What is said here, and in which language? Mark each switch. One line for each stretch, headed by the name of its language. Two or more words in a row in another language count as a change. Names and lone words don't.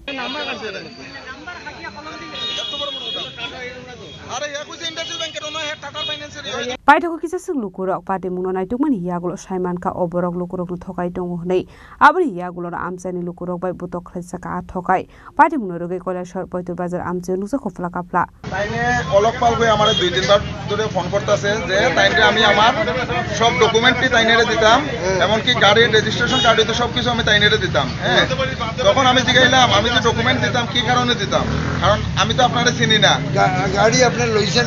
Kok Borok: Paithago kisasuk lukurok patimung naituk mani yagulo saiman ka oborok lukurok ni thokai tongo hnei abri yagulo amsai ni lukurok bai butok khlaijaka thokai patimung rogai kola shor poitru bazar amsayo nuksa khofla kapla
Bangla: তাইনে অলকপাল কই আমারে 2-3 বার ধরে ফোন করতেছে যে তাইনে আমি আমার সব ডকুমেন্টই তাইনেরে দিতাম এমন কি গাড়ির
English: registration card
Bangla: তো সবকিছু আমি তাইনেরে দিতাম হ্যাঁ তখন আমি জিগাইলাম আমি যে ডকুমেন্ট দিতাম কি কারণে দিতাম কারণ আমি তো আপনারে চিনি না গাড়ি আপনার লইছেন